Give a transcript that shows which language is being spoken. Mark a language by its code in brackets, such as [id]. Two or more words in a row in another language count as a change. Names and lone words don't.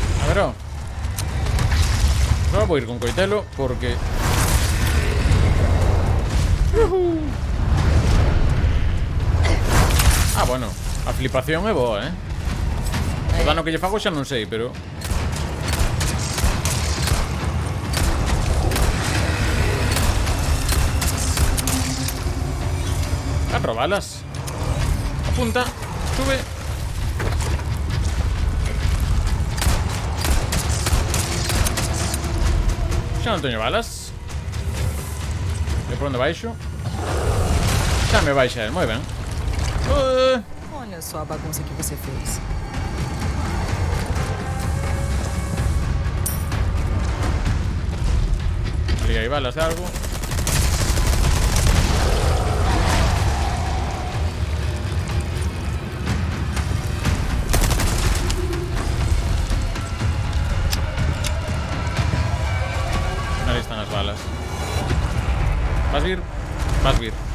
[gl] Pero só vou ir con coitelo porque ah, bueno, a flipación é boa, O dano que lle fago xa non sei, pero Catro balas. Apunta, sube. Xa non teño balas. E por onde baixo? Xa me baixa, moi ben. [pt] Olha só a bagunça que você fez. [gl] Ali hai balas de algo. Ali están as balas. Vas vir? Vas vir.